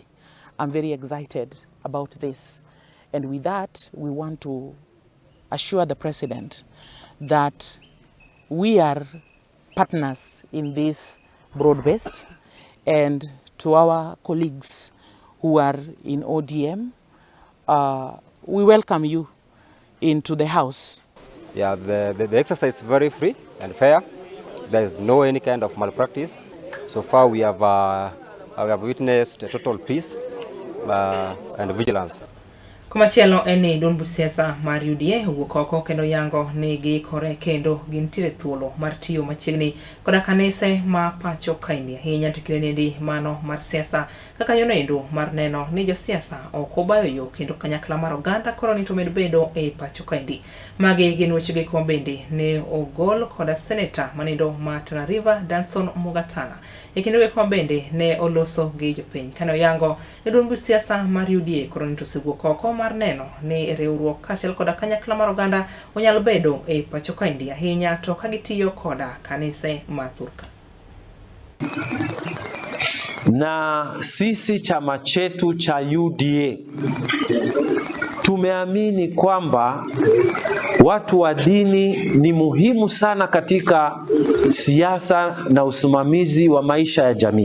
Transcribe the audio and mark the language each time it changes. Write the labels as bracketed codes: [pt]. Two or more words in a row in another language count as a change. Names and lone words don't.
[en] I'm very excited about this. And with that, we want to assure the President that we are partners in this broad-based, and to our colleagues who are in ODM, we welcome you into the house. Yeah, the exercise is very free and fair. There is no any kind of malpractice. So far we have witnessed a total peace and vigilance. [luo] Kumachielo eni duond siasa mar UDA wuok oko kendo yango ni giikore kendo gintiere thuolo mar tiyo machiegni koda kanise ma pacho kaindi ahinya to kinde mano mar siasa kaka yono endo mar neno ni josiasa ok obayo yo kendo kanyakla mar oganda koro ni to med bedo e pacho kaindi. Magi gin wechegi kuma bende ne ogol koda senator manindo ma Tana River Danson Mugatana e kinde kuma bende ne oloso gi jopiny kano yango ni duond siasa mar UDA koro ni to sewuok oko mar neno ni riwruok kaachiel koda kanyakla mar oganda onyalo bedo e pacho kaindi ahinya to ka gitiyo koda kanise ma Thurka. [sw] Na sisi chama chetu cha UDA tumeamini kwamba watu wa dini ni muhimu sana katika siasa na usimamizi wa maisha ya jamii.